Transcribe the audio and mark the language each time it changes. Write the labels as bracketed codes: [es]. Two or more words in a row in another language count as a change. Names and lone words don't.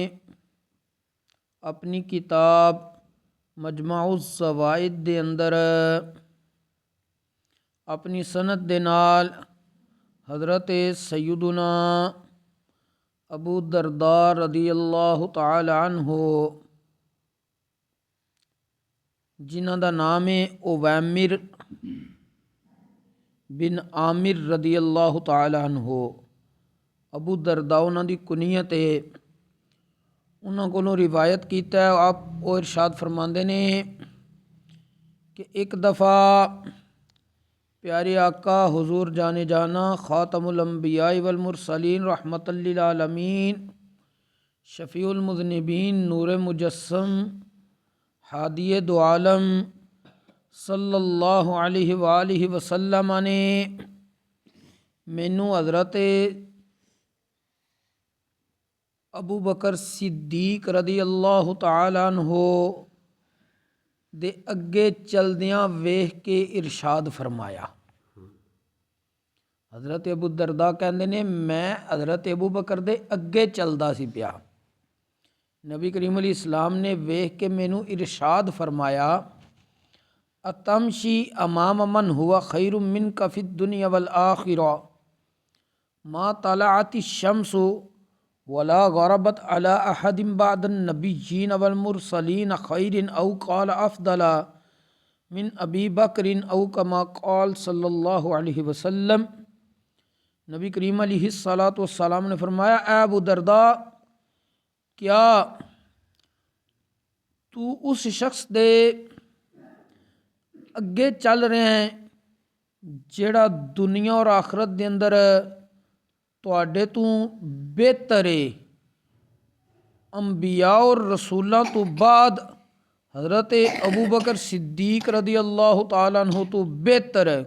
[pa] اپنی کتاب مجمع الزوائد دے اندر اپنی سند دے نال حضرت سیدنا ابو الدرداء [ar] رضی اللہ تعالی عنہ [pa] جنہ دا نام ہے اویمر بن عامر [ar] رضی اللہ تعالی عنہ، [pa] ابو الدرداء انہاں دی کنیت ہے، انہاں کولوں روایت کیتا ہے۔ آپ وہ ارشاد فرماندے نے کہ ایک دفعہ پیارے آقا حضور جانے جانا [ar] خاتم الانبیاء والمرسلین [pa] رحمت للعالمین شفیع المذنبین نور مجسم ہادی دو عالم [ar] صلی اللہ علیہ وآلہ وسلم [pa] نے مینوں حضرت ابو بکر صدیق [ar] رضی اللہ تعالی عنہ [pa] دے اگے چلدیاں ویکھ کے ارشاد فرمایا۔ حضرت ابو الدرداء کہندے نے میں حضرت ابو بکر دے اگے چلدا سی پیا، نبی کریم [ar] علیہ السلام [pa] نے ویکھ کے مینوں ارشاد فرمایا، [ar] اتمشی امام من ہوا خیر منک فی الدنیا والآخرہ ما طلعت الشمس ولا غربت على احد بعد النبیین والمرسلین خیر او قال افضل من ابی بکر او کما قال صلی اللہ علیہ وسلم۔ [pa] نبی کریم [ar] علیہ السلام [pa] نے فرمایا، اے ابو درداء، کیا تو اس شخص دے اگے چل رہے ہیں جیڑا دنیا اور آخرت دے اندر تواڈے تو بہتر ہے، انبیاء اور رسولاں تو بعد حضرت ابو بکر صدیق [ar] رضی اللہ تعالیٰ عنہ [pa] تو بہتر ہے۔